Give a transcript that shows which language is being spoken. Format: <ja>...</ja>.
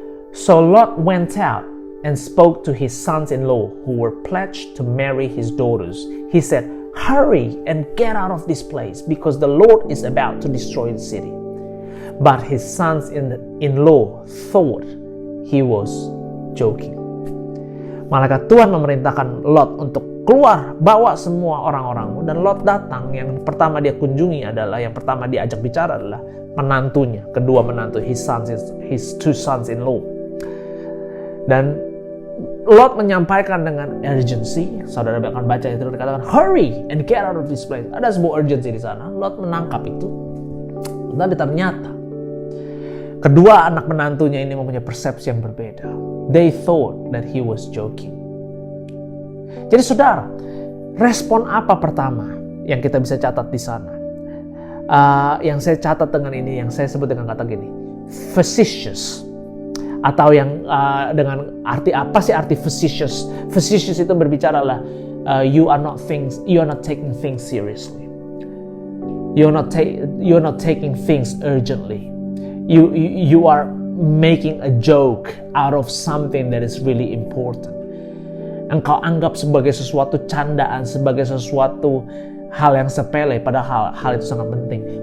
<en>So Lot went out and spoke to his sons-in-law who were pledged to marry his daughters. He said, hurry and get out of this place because the Lord is about to destroy the city. But his sons-in-law thought he was joking.</en> <id>Malaikat Tuhan memerintahkan Lot untuk keluar, bawa semua orang-orangmu. Dan Lot datang, yang pertama dia kunjungi adalah, yang pertama dia ajak bicara adalah menantunya, kedua menantu,</id> <en>his 2 sons-in-law.</en> <id>Dan Lot menyampaikan dengan urgency. Saudara akan baca itu, dikatakan</id> <en>hurry and get out of this place.</en> <id>Ada sebuah urgency di sana. Lot menangkap itu. Tapi ternyata kedua anak menantunya ini mempunyai persepsi yang berbeda.</id> <en>They thought that he was joking.</en> <id>Jadi saudara, respon apa pertama yang kita bisa catat di sana? Yang saya catat dengan ini, yang saya sebut dengan kata gini, facetious, atau yang dengan arti apa sih arti facetious?</id> <en>Facetious</en> <id>itu berbicara lah,</id> <en>you are not taking things seriously, you're not taking things urgently, you are making a joke out of something that is really important.</en> <id>Engkau anggap sebagai sesuatu candaan, sebagai sesuatu hal yang sepele, padahal hal itu sangat penting.</id>